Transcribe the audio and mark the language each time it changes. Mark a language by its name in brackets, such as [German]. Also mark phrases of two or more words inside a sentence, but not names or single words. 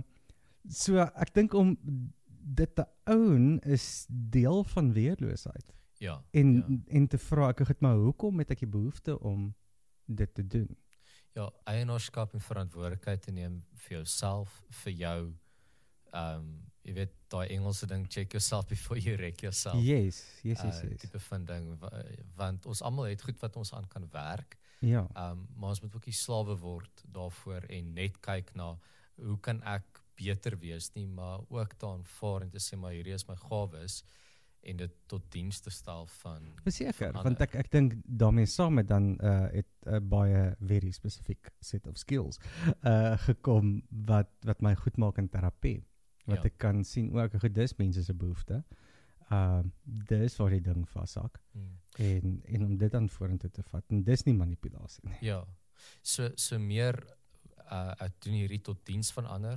[Afrikaans] So ek dink om dit te own is deel van weerloosheid. Ja. En te vra, ek het maar hoekom het ek die behoefte om dit te doen? Ja, eienaarskap en verantwoordelikheid te neem vir jouself, vir jou jy weet, daai Engelse ding, [English] check yourself before you wreck yourself. [Afrikaans] Yes. Tipe van ding, want ons almal het goed wat ons aan kan werk. Ja. Maar ons moet ook nie slawe word daarvoor en net kyk na hoe kan ek beter wees nie, maar ook te aanvaar en te sê maar hierdie is my gawes en dit tot diens te stel van Verseker, van want ek dink daarmee saam met dan het 'n baie [English] very specific set of skills [Afrikaans] gekom wat my goed maak in terapie. Wat ek kan sien ook, dis mense se behoefte. Dis waar die ding vashak. En om dit dan vorentoe te vat, en dis nie manipulasie nie. Ja, so meer ek doen hierdie tot diens van ander.